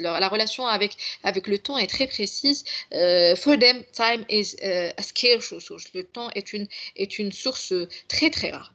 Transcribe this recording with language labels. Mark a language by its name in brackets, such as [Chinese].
[French] La relation avec le temps est très précise. [English] For them, time is a scarce resource. [French] Le temps est une source très rare.